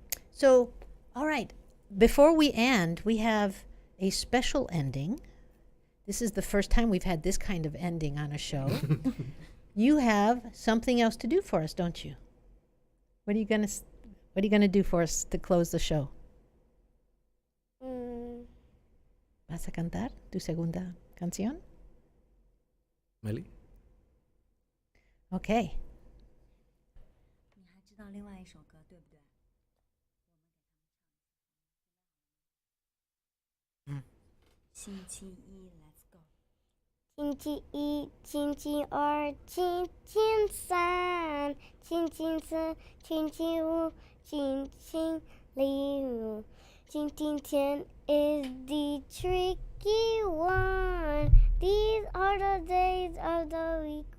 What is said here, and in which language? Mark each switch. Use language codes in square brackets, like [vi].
[en] So, all right. Before we end, we have a special ending. This is the first time we've had this kind of ending on a show. You have something else to do for us, don't you? What are you gonna do for us to close the show? [es] ¿Vas a cantar tu segunda canción? Meli? [en] Okay. [zh] 你还知道另外一首歌，对不对？星期一 ， [en] Let's go。 [zh] 星期一、星期二、星期三、星期四、星期五、星期六。今天 [en] is the tricky one. These are the days of the week.